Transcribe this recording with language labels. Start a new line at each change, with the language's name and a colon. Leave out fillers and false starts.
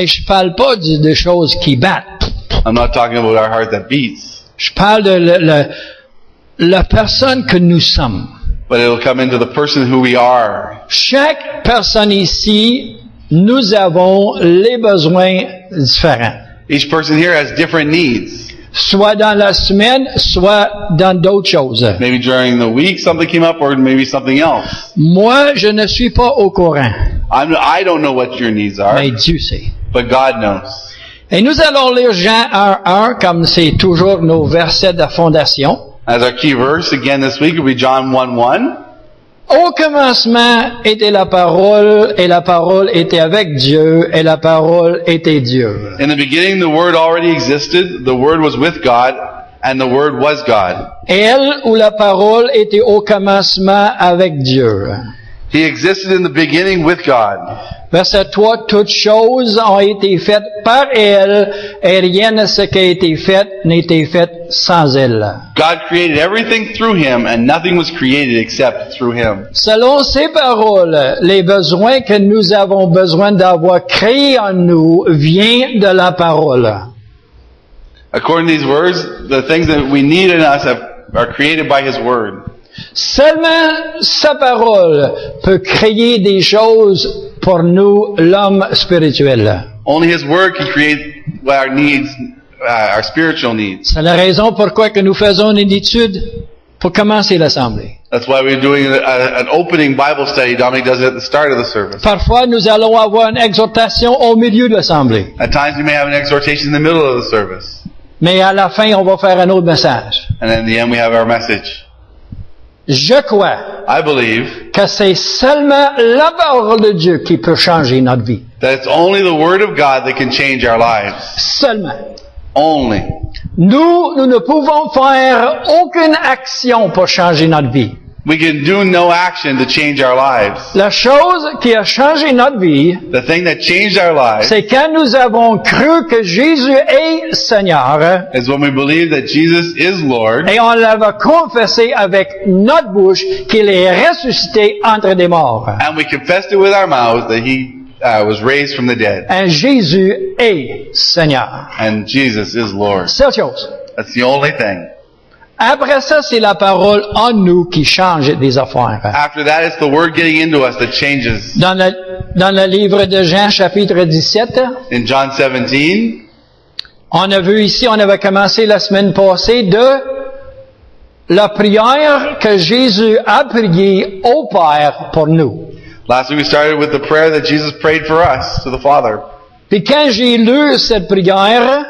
French: Et je parle pas de choses qui battent.
English: I'm not talking about our heart that beats,
French: Je parle de la personne que nous sommes.
English: but it'll come into the person who we are.
French: Chaque personne ici, nous avons les besoins différents.
English: Each person here has different needs.
French: Soit dans la semaine, soit dans d'autres choses.
English: Maybe during the week something came up, or maybe something else.
French: Moi, je ne suis pas au courant.
English: I don't know what your needs are,
French: Mais Dieu sait.
English: but God knows.
French: Et nous allons lire Jean 1:1 comme c'est toujours nos versets de fondation.
English: As our key verse again this week will be John 1:1.
French: Au commencement était la parole, et la parole était avec Dieu, et la parole était Dieu.
English: In the beginning, the Word already existed. The Word was with God, and the Word was God.
French: Elle ou la parole était au commencement avec Dieu.
English: He existed in the beginning with God.
French: Verset 3, toutes choses ont été faites par elle, et rien de ce qui a été fait n'était fait sans elle.
English: God created everything through Him, and nothing was created except through Him.
French: Selon ces paroles, les besoins que nous avons besoin d'avoir créés en nous viennent de la parole.
English: According to these words, the things that we need in us are created by His Word.
French: Seulement sa parole peut créer des choses pour nous, l'homme spirituel.
English: Only His Word can create our needs, our spiritual needs.
French: C'est la raison pourquoi que nous faisons une étude pour commencer l'assemblée.
English: That's why we're doing an opening Bible study. Dominic does it at the start of the service.
French: Parfois, nous allons avoir une exhortation au milieu de l'assemblée.
English: At times we may have an exhortation in the middle of the service.
French: Mais à la fin, on va faire un autre message.
English: And then in the end we have our message.
French: Je crois
English: I believe
French: que c'est seulement la parole de Dieu qui peut changer notre vie.
English: that it's only the Word of God that can change our lives.
French: Seulement.
English: Only.
French: Nous ne pouvons faire aucune action pour changer notre vie.
English: We can do no action to change our lives.
French: La chose qui a changé notre vie,
English: The thing that changed our lives
French: c'est quand nous avons cru que Jésus est Seigneur
English: is when we believe that Jesus is Lord,
French: et on l'avait confessé avec notre bouche qu'il est ressuscité entre des morts.
English: and we confessed it with our mouths that He was raised from the dead.
French: Et Jésus est Seigneur.
English: And Jesus is Lord.
French: Seule chose.
English: That's the only thing.
French: Après ça, c'est la parole en nous qui change des affaires.
English: After that, it's the Word getting into us that changes.
French: Dans le livre de Jean, chapitre 17,
English: In John 17,
French: on a vu ici, on avait commencé la semaine passée de la prière que Jésus a priée au Père pour nous.
English: last week we started with the prayer that Jesus prayed for us to the Father.
French: Puis quand j'ai lu cette prière,